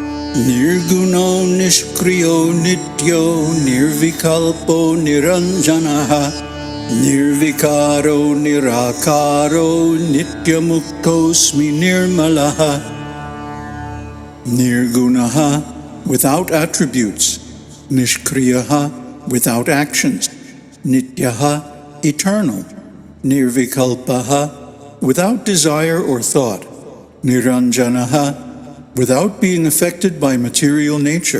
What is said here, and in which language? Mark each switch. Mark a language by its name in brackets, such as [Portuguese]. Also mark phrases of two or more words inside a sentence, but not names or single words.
[Sanskrit] Nirguno nishkriyo nityo nirvikalpo niranjanaha nirvikaro nirakaro nityamuktosmi nirmalaha. Nirgunaha, [English] without attributes. Nishkriyaha, without actions. Nityaha, eternal. Nirvikalpaha, without desire or thought. Niranjanaha, without being affected by material nature.